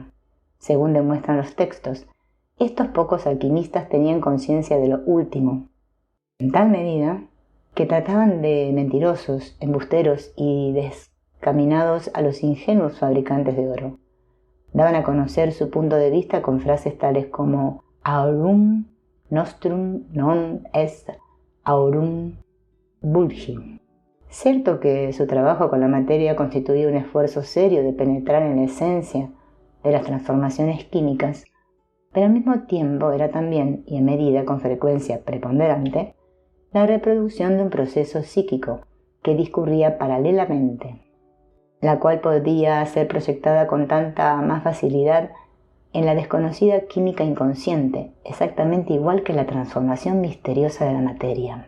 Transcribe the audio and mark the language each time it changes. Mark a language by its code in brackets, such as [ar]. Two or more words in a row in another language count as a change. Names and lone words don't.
[es] Según demuestran los textos, estos pocos alquimistas tenían conciencia de lo último, en tal medida que trataban de mentirosos, embusteros y descaminados a los ingenuos fabricantes de oro. Daban a conocer su punto de vista con frases tales como [la] aurum nostrum non est aurum vulgi. [es] Cierto que su trabajo con la materia constituía un esfuerzo serio de penetrar en la esencia de las transformaciones químicas, pero al mismo tiempo era también, y en medida con frecuencia preponderante, la reproducción de un proceso psíquico que discurría paralelamente, la cual podía ser proyectada con tanta más facilidad en la desconocida química inconsciente, exactamente igual que la transformación misteriosa de la materia.